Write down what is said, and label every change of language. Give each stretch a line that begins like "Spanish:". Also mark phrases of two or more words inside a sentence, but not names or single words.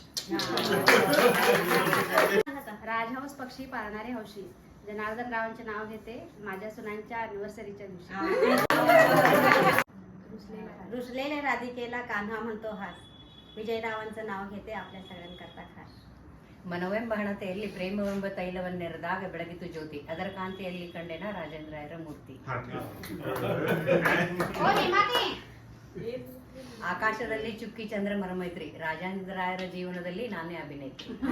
Marathi: राजहंस पक्षी पाळणारे हौशी, जनार्दनरावांचे नाव घेते माझ्या सुनांच्या अॅनिव्हर्सरीच्या दिवशी. रुसलेल्या राधिकेला कान्हा म्हणतो हास, विजयरावांचं नाव घेते आपल्या सगळ्यांकरता खास.
Kannada: ಮನವೆಂಬಹಣತೆಯಲ್ಲಿ ಪ್ರೇಮವೆಂಬ ತೈಲವನ್ನೆರೆದಾಗ ಬೆಳಗಿತು ಜ್ಯೋತಿ, ಅದರ ಕಾಂತಿಯಲ್ಲಿ ಕಂಡೆನ ರಾಜೇಂದ್ರಾಯರ ಮೂರ್ತಿ. ಆಕಾಶದಲ್ಲಿ ಚುಕ್ಕಿ ಚಂದ್ರ ಮರಮೈತ್ರಿ, ರಾಜೇಂದ್ರಾಯರ ಜೀವನದಲ್ಲಿ ನಾನೇ ಅಭಿನೇತ್ರಿ.